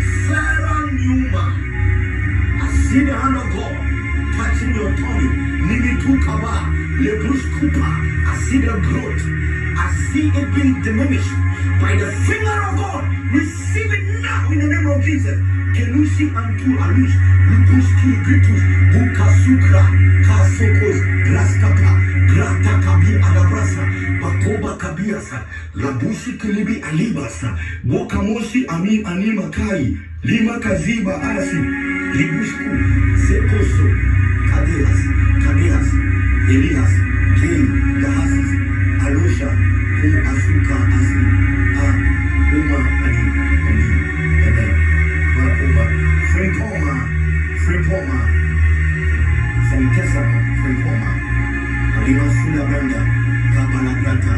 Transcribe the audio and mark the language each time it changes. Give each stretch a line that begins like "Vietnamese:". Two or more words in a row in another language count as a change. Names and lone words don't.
English: I see the hand of God touching your tummy. Nimitu Kaba, Lebrus Kupa. I see the growth. I see it being diminished by the finger of God. Receive it now in the name of Jesus. Kenusi Antu Alus, Lukuski Gritus, Bukasukra, Kasokos, Graskapa, Grata Kabi Adabrasa, Bakoba Kabiasa, Labushi Kilibi Alibasa, Bokamoshi Ami Anima Kai, Lima Kaziba Asi, Libusku, Sekoso, Kadeas, Elias, Jane, Yahasis, Alosha, Asuka Asi, Uma Ali, Fripoma, from Tessama, Fripoma, Alima Sula Branda, Kapalagrata.